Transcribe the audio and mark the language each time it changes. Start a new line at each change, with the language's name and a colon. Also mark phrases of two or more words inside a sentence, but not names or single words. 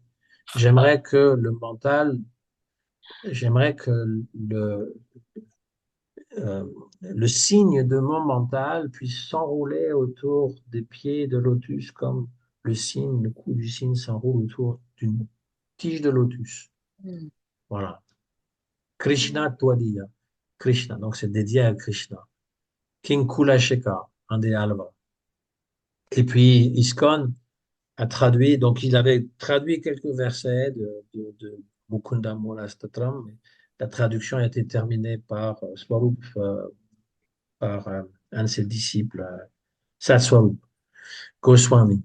French: J'aimerais que le mental, j'aimerais que le, euh, le signe de mon mental puisse s'enrouler autour des pieds de lotus comme le signe, le cou du signe s'enroule autour d'une tige de lotus. Mm. Voilà.
Sanskrit: कृष्ण त्वदीय.
French: Krishna, donc c'est dédié à Krishna. King Kulasheka, un des Alva. Et puis ISKCON a traduit, donc il avait traduit quelques versets de Mukunda Mula Statram, mais la traduction a été terminée par Swarup, par un de ses disciples, Satswarup Goswami.